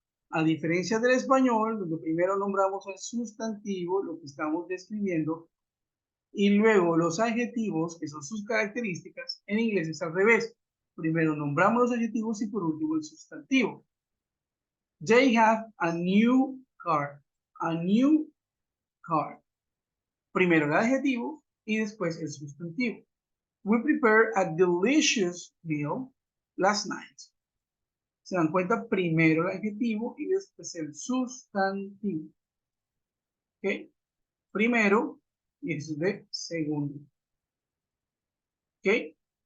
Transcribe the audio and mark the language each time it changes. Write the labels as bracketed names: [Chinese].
[Spanish] A diferencia del español, donde primero nombramos el sustantivo, lo que estamos describiendo, y luego los adjetivos, que son sus características, en inglés es al revés. Primero nombramos los adjetivos y por último el sustantivo. [English] They have a new car. A new car. [Spanish] Primero el adjetivo y después el sustantivo. [English] We prepared a delicious meal last night. [Spanish] Se dan cuenta, primero el adjetivo y después el sustantivo. ¿Ok? Primero y eso es de segundo. ¿Ok?